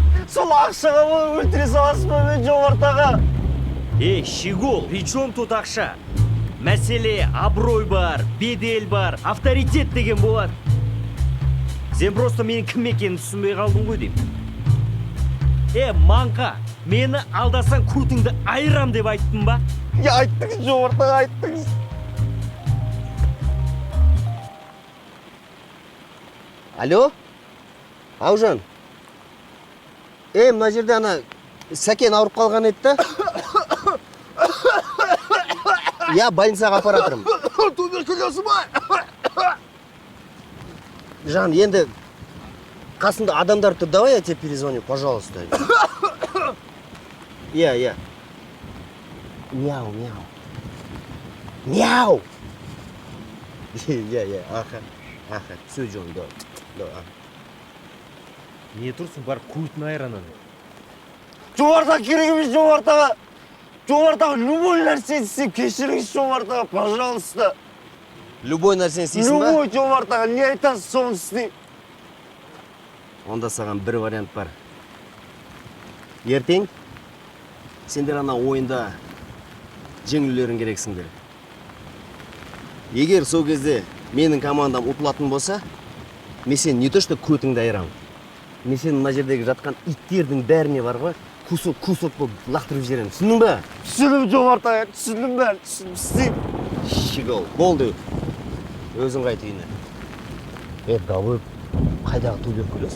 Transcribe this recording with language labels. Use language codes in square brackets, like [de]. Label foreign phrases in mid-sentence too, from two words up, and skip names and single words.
[kk] сол ақшаға өлтіре саласыз ба мен жомартаға? [ru] Щегол, при чем тут ақша? [kk] Мәселе абырой бар, бедел бар, авторитет деген болады. Сен просто менің кім екенін түсінбей қалдың ғой деймін. Маңқа, мені алдасаң көтіңді айырам деп айттың ба? Айттыңыз, жомартаға айттыңыз. Алло? Аужан? Мына жерде ана Сәкен ауырып қалған еді да? Я больницаға апара тұрмын. Туберкулезі ма? Жан, енді қасында адамдар тұр, [ru] давай я тебе перезвоню, пожалуйста. Я. Мяу. Мяу! Я, аха. Все, Джон, да. [kk] Не тұрсың, бар көтін айранын. Жомартаға керек емес, жомартаға. Жомартаға любой нәрсені істеп кешіріңіз, жомартаға, пожалуйста. Любой нәрсені істейсің ба? Любой жомартаға, не айтасыз, соны істей. Онда саған бір вариант бар. Ертең сендер ана ойында жеңілулерің керексіңдер. Егер сол кезде менің командам ұтылатын болса, мен сен [ru] не то что [kk] көтіңді айырамын. Мен сен мына жердегі жатқан иттердің бәріне бар ғой, кусок болып лақтырып жіберемін. Түсіндің ба? Түсіндім, жомартаға, түсіндім бәрі, түсіндім, істеймін. Щегол, болды. Өзің қайт үйіне. Давай, қайдағы туберкулез?